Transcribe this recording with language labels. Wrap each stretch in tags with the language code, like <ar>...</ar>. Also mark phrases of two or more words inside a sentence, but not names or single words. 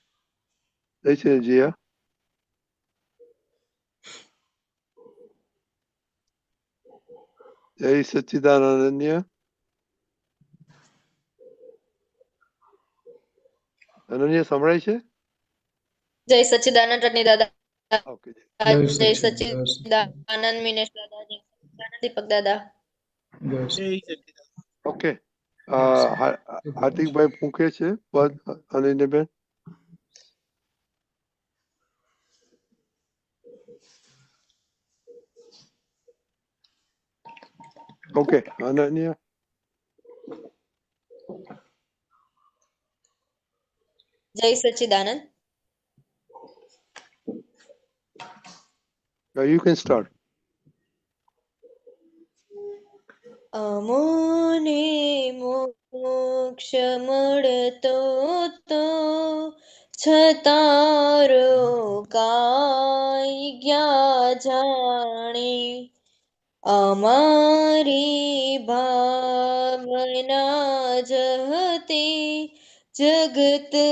<gu>जय श्री जिया, जय सच्चिदानंद। अनन्या, અનન્યા સંભળાય છે? જય સચ્ચિદાનંદ રટની દાદા, ઓકે, जय જય सच्चिदानंद, जय सच्चिदानंद, સચ્ચિદાનંદ મિનેશ દાદા, જય સચ્ચિદાનંદ દીપક દાદા। जय जय सच्चिदानंद। ઓકે, सच्चिदानंद। હાર્दिकભાઈ મૂકે છે પદ, અનન્યાબેન? ઓકે, અનન્યા, જય સચ્ચિદાનંદ।</gu> <en>you can start.</en> <gu>અમોને મોક્ષ મળતો તો છતાં રોકાઈ ગયા અમારી ભાવના જહતે જગત</gu>